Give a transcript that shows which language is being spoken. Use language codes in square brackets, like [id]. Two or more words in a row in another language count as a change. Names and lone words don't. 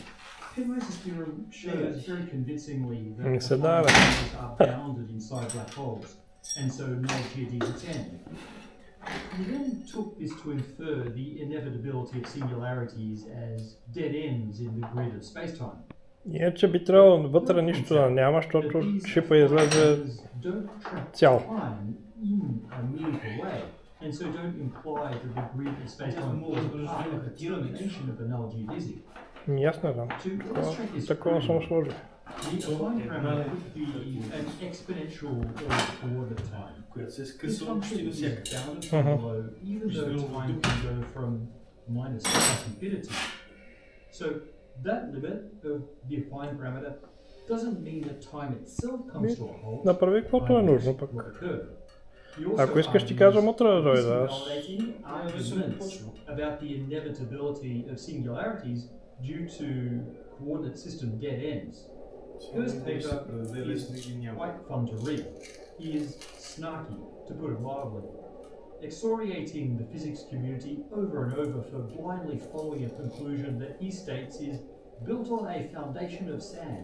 [en] Penrose's theorem shows very convincingly that affine parameters are bounded inside black holes, and so null geodesics end. We then took this to infer the inevitability of singularities as dead ends in the grid of spacetime. [bg] Иначе би трябвало вътре нищо да няма, защото шипа излезе цял. [en] And so don't imply that the grid of space-time is part of a termination of a null geodesic. [bg] Ясно знам. Такова съм сложил. [en] The affine parameter could be an exponential coordinate time. This function is bounded from below, even though time can go from minus to infinity. So that limit of the affine parameter doesn't mean that time itself comes to a halt. [bg] Направи каквото е нужно пък. Ако искаш ти казвам утре да дойда. [en] About the inevitability of singularities due to coordinate system dead ends. Kerr's paper is quite fun to read. He is snarky, to put it mildly, excoriating the physics community over and over for blindly following a conclusion that he states is built on a foundation of sand.